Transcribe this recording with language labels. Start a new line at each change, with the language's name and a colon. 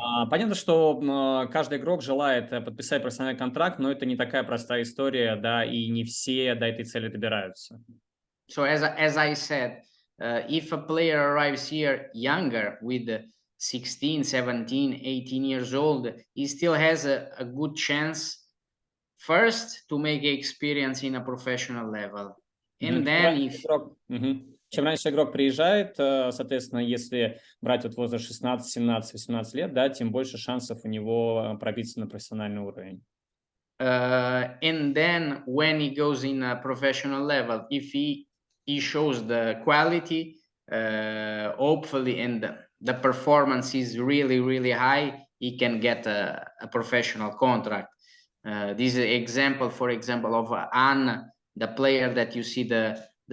Russian: Понятно, что каждый игрок желает подписать профессиональный контракт, но это не такая простая история, да, и не все до этой цели добираются.
English: So as I said, if a player arrives here younger, with 16, 17, 18 years old, he still has a good chance first to make experience in a professional level. And then if...
Russian: Чем раньше игрок приезжает, соответственно, если брать вот возраст 16, 17, 18 лет, да, тем больше шансов у него пробиться на профессиональный уровень.
English: And then when he goes in a professional level, if he shows the quality, hopefully, and the performance is really, really high, he can get a professional contract. This is an example, for example, of Anne, the player that you see the